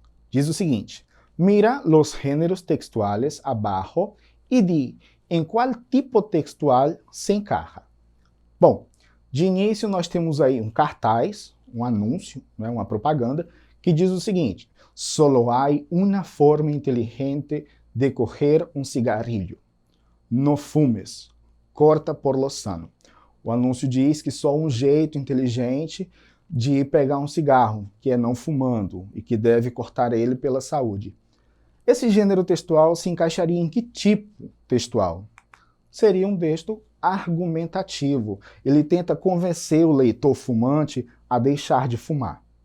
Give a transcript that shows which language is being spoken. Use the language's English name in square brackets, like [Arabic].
[Portuguese] Diz o seguinte: [Spanish] mira los géneros textuales abajo [Portuguese] e di em qual tipo textual se encaixa. Bom, de início nós temos aí um cartaz, um anúncio, né, uma propaganda, que diz o seguinte: [Spanish] solo hay una forma inteligente de coger um cigarrillo. No fumes, corta por lo sano. [Portuguese] O anúncio diz que só um jeito inteligente de pegar um cigarro, que é não fumando, e que deve cortar ele pela saúde. Esse gênero textual se encaixaria em que tipo textual? Seria um texto argumentativo. Ele tenta convencer o leitor fumante a deixar de fumar.